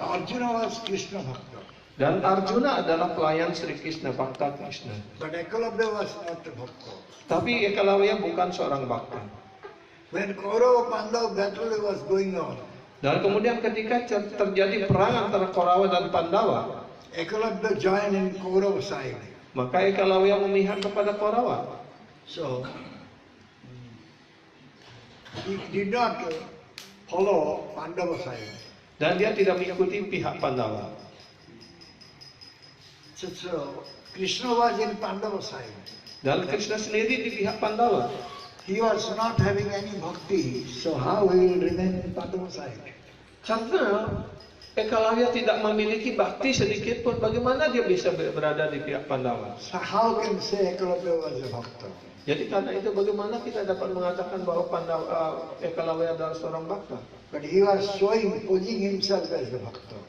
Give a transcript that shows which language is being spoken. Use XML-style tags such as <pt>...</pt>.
<en>Arjuna was Krishna bhakta.</en> <id>Dan Arjuna adalah pelayan Sri Krishna, bhakta Krishna.</id> <en>But Ekalabya was not a bhakta.</en> <id>Tapi Ekalawya bukan seorang bhakta.</id> <en>When Kaurava Pandava battle was going on,</en> <id>Dan kemudian ketika terjadi perang antara Korawa dan Pandawa,</id> <en>Ekalabya joined in Kaurava side.</en> <id>maka Ekalawya memihak kepada Korawa.</id> <en>So he did not follow Pandava side.</en> <id>Dan dia tidak mengikuti pihak Pandawa.</id> <en>So Krishna was in Pandava side.</en> <id>Dan Krishna sendiri di pihak Pandawa.</id> <en>He was not having any bhakti. So how he will remain in Pandava side?</en> <id>Karena Ekalawya tidak memiliki bakti sedikit pun, bagaimana dia bisa berada di pihak Pandawa?</id> <en>So how can say Ekalabya was a bhakta?</en> <id>Jadi karena itu bagaimana kita dapat mengatakan bahwa Ekalawya adalah seorang bhakta?</id> <en>But he was posing himself as a bhakta.</en>